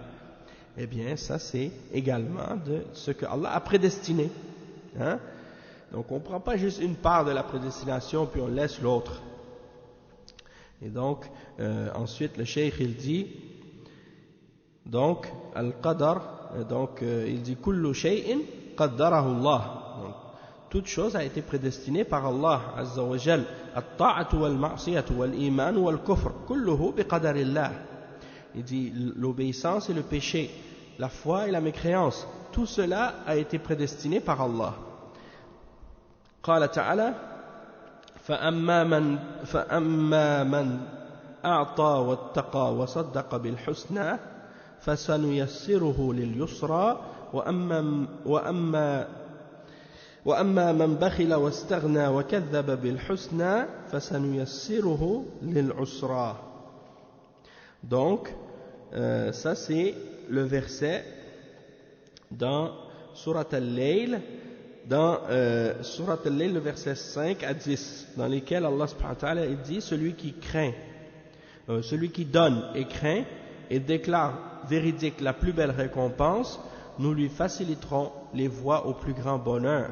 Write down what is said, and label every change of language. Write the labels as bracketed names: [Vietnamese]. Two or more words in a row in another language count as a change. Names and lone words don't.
[French] Eh bien ça c'est également de ce que Allah a prédestiné, hein? Donc on ne prend pas juste une part de la prédestination puis on laisse l'autre. Et donc ensuite le cheikh il dit donc al-qadar, donc il dit [Arabic] كل شيء قدره الله, [French] donc toute chose a été prédestinée par [Arabic] الله عز وجل الطاعة والمعصية والإيمان والكفر كله بقدر الله. [French] Il dit l'obéissance et le péché, la foi et la mécréance, tout cela a été prédestiné par Allah. [Arabic] قال تعالى فأما من أعطى واتقى وصدق بالحسنى فسنيسره لليسرى وأما من بخل واستغنى وكذب بالحسنى فسنيسره للعسرى. [French] Donc ça c'est le verset dans Surat Al-Layl, dans Surat Al-Layl, le verset 5 à 10, dans lesquels Allah [Arabic] سبحانه وتعالى [French] il dit celui qui donne et craint et déclare véridique la plus belle récompense, nous lui faciliterons les voies au plus grand bonheur.